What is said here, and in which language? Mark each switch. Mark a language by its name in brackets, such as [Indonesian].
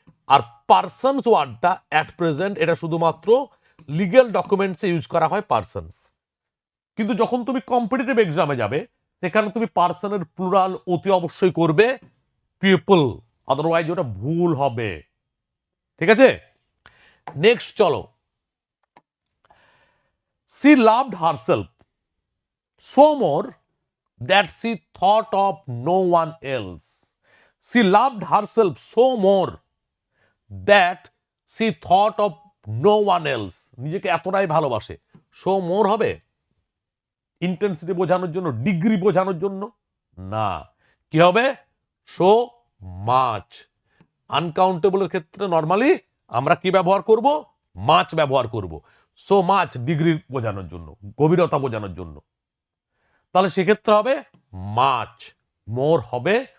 [Bangla] আর persons ওয়ার্ডটা at present এটা শুধুমাত্র লিগ্যাল ডকুমেন্টসে ইউজ করা হয় পার্সনস। কিন্তু যখন তুমি কম্পিটিটিভ এক্সামে যাবে সেখানে তুমি পার্সনের প্লুরাল অতি অবশ্যই করবে পিপল, আদারওয়াইজ ওটা ভুল হবে। ঠিক আছে, নেক্সট চলো। [English] She loved herself so more that she thought of no one else. She loved herself so more that she thought of no one else. [Bangla] নিজেকে এতটাই ভালোবাসে। সো মোর হবে ইন্টেন্সিটি বোঝানোর জন্য, ডিগ্রি বোঝানোর জন্য না, কি হবে সো মাচ। আনকাউন্টেবলের ক্ষেত্রে নর্মালি আমরা কি ব্যবহার করব, মাচ ব্যবহার করব। সো মাচ ডিগ্রি বোঝানোর জন্য, গভীরতা বোঝানোর জন্য। তাহলে সেক্ষেত্রে হবে মাচ, মোর হবে